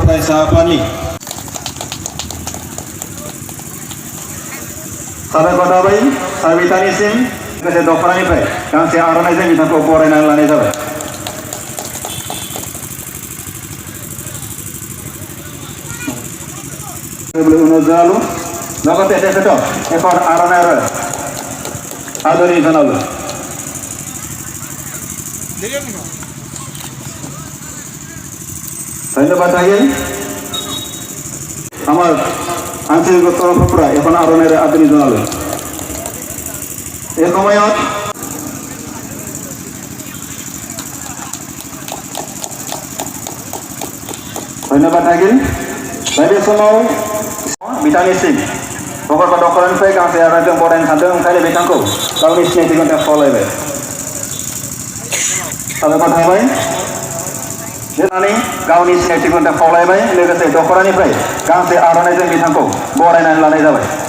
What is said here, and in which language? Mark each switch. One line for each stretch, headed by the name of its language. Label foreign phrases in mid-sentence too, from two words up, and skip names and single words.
Bodo: फरायसा आफादनि साबायखर थाबाय साबितानिसिम लोगोसे दख'नानिफ्राय गांसे आर'नाइजों बिथांखौ बरायनानै लानाय जाबाय। Unozalu,
Assamese: লগতে তেখেতক এখন আৰনাইৰ আদৰি জনালো। ধন্যবাদ থাকিল আমাৰ আঞ্চলিক তৰফৰ পৰা এখন আৰনাইৰ আদৰি জনালো। এই সময়ত ধন্যবাদ থাকিল
Bodo: बायदि समाव बिथांनिसिम प्रकल्प दख'नानिफ्राय गांसे आर'नाइजों बरायनो सानदों ओंखायनो बिथांखौ गावनि सिनायथिखौ खावलायबाय। साबायखर थाबाय बिथांनि गावनि सिनायथिखौ खावलायबाय लोगोसे दख'नानिफ्राय गांसे आर'नाइजों बिथांखौ बरायनानै लानाय जाबाय।